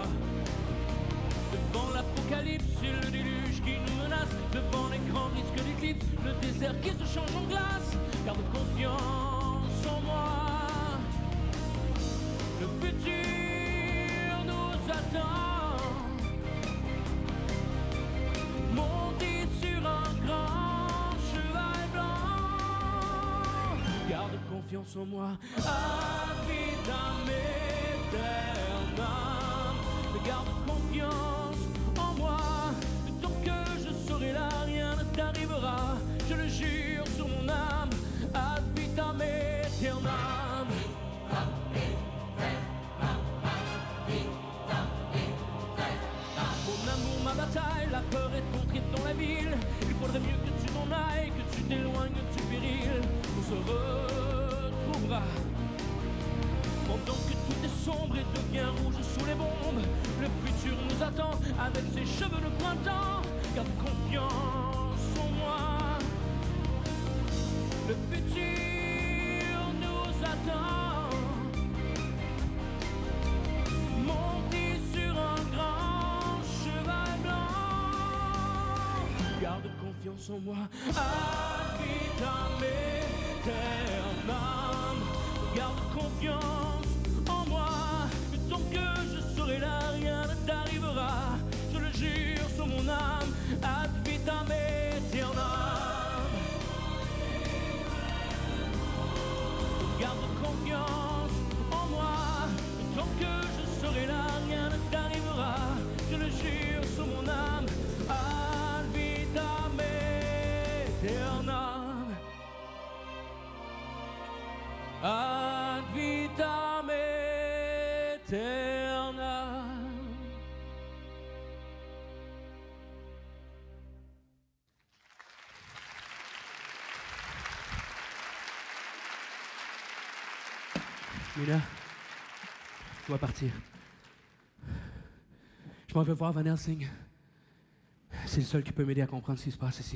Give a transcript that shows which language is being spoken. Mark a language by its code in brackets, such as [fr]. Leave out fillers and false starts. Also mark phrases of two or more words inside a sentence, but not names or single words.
[fr] Devant l'apocalypse et le déluge qui nous menace, devant les grands risques d'éclipse, le désert qui se change en glace, garde confiance en moi. Le futur nous attend, monté sur un grand cheval blanc. Garde confiance en moi, [la] ad vitam aeternam. [fr] Garde confiance en moi, tant que je serai là, rien ne t'arrivera. Je le jure sur mon âme, [la] ad vitam aeternam. [fr] Mon amour, ma bataille, la peur est entrée dans la ville. Il faudrait mieux que tu m'en ailles, que tu t'éloignes du péril. On se retrouvera. Pendant que tout est sombre et devient rouge sous les bombes, le futur nous attend avec ses cheveux de printemps. Garde confiance en moi. Le futur nous attend, monté sur un grand cheval blanc. Garde confiance en moi, [la] ad vitam aeternam. [fr] Garde confiance en moi, tant que je serai là, rien ne t'arrivera. Je le jure sur mon âme, [la] ad vitam aeternam. [fr] Garde confiance en moi, tant que je serai là, rien ne t'arrivera. Je le jure sur mon âme, [la] ad vitam aeternam. Ad vitam aeternam. [fr] Mina, je dois partir. Je m'en vais voir Van Helsing. C'est le seul qui peut m'aider à comprendre ce qui se passe ici.